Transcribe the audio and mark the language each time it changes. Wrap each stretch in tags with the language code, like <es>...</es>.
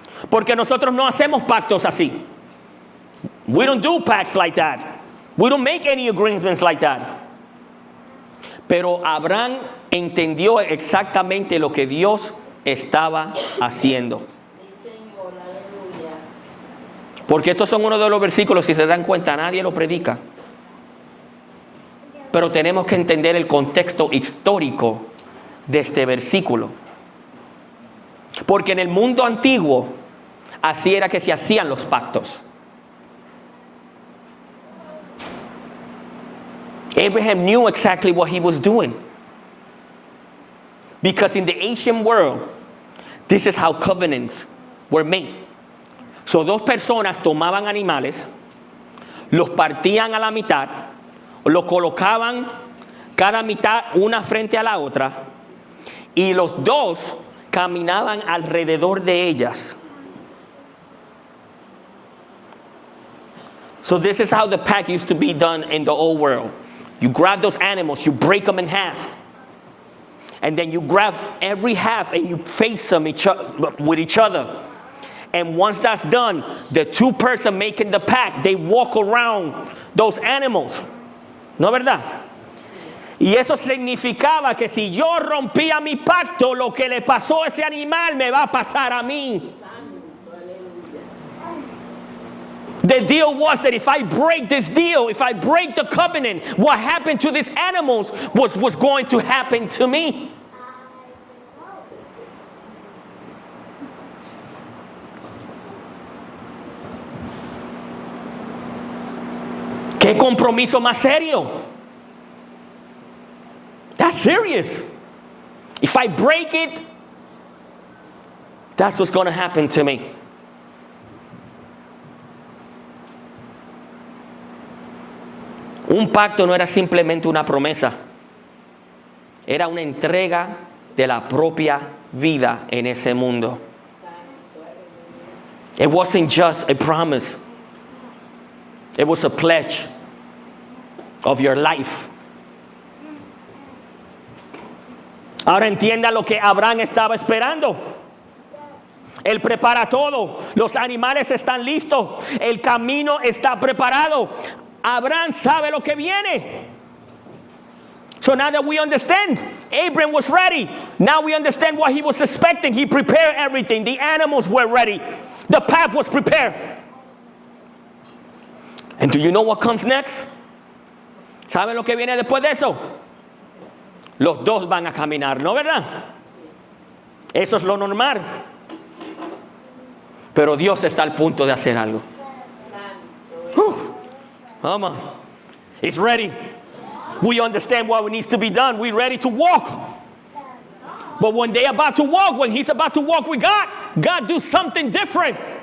<es>Porque nosotros no hacemos pactos así.</es> <en>We don't do pacts like that. We don't make any agreements like that.</en> <es>Pero Abraham entendió exactamente lo que Dios estaba haciendo. Sí, Señor, aleluya. Porque estos son uno de los versículos, si se dan cuenta, nadie lo predica. Pero tenemos que entender el contexto histórico de este versículo. Porque en el mundo antiguo, así era que se hacían los pactos.</es> <en>Abraham knew exactly what he was doing. Because in the ancient world, this is how covenants were made.</en> <es>So, dos personas tomaban animales, los partían a la mitad, los colocaban cada mitad una frente a la otra, y los dos caminaban alrededor de ellas.</es> <en>So this is how the pact used to be done in the old world. You grab those animals, you break them in half. And then you grab every half and you face them with each other. And once that's done, the two person making the pact, they walk around those animals.</en> <es>¿No es verdad? Y eso significaba que si yo rompía mi pacto, lo que le pasó a ese animal me va a pasar a mí.</es> <en>The deal was that if I break this deal, if I break the covenant, what happened to these animals was going to happen to me.</en> <es>¿Qué compromiso más serio?</es> <en>That's serious. If I break it, that's what's going to happen to me.</en> <es>Un pacto no era simplemente una promesa. Era una entrega de la propia vida en ese mundo.</es> <en>It wasn't just a promise. It was a pledge of your life.</en> <es>Ahora entienda lo que Abraham estaba esperando. Él prepara todo. Los animales están listos. El camino está preparado. Abraham sabe lo que viene.</es> <en>So now that we understand, Abraham was ready. Now we understand what he was expecting. He prepared everything. The animals were ready. The path was prepared. And do you know what comes next?</en> <es>¿Saben lo que viene después de eso? Los dos van a caminar, ¿no verdad? Eso es lo normal. Pero Dios está al punto de hacer algo.</es> <en>Come on. It's ready. We understand what needs to be done. We're ready to walk. But when they're about to walk, when he's about to walk with God, God do something different.</en>